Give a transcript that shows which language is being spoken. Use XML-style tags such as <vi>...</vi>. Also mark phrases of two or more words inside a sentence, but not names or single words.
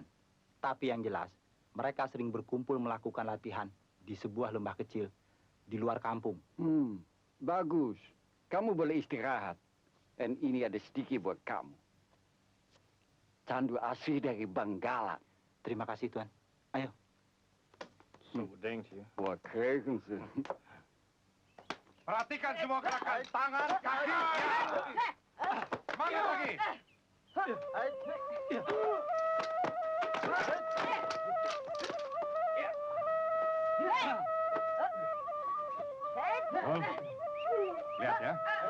<id>Tapi yang jelas, mereka sering berkumpul melakukan latihan di sebuah lembah kecil di luar kampung. Bagus. Kamu boleh istirahat. Dan ini ada sedikit buat kamu. Candu asli dari Benggala. Terima kasih, Tuan. Ayo.</id> <nl>Zo denkt je. Wat kregen ze?</nl> <id>Perhatikan semua gerakan tangan, kaki. Semangat lagi. Lihat ya.</id>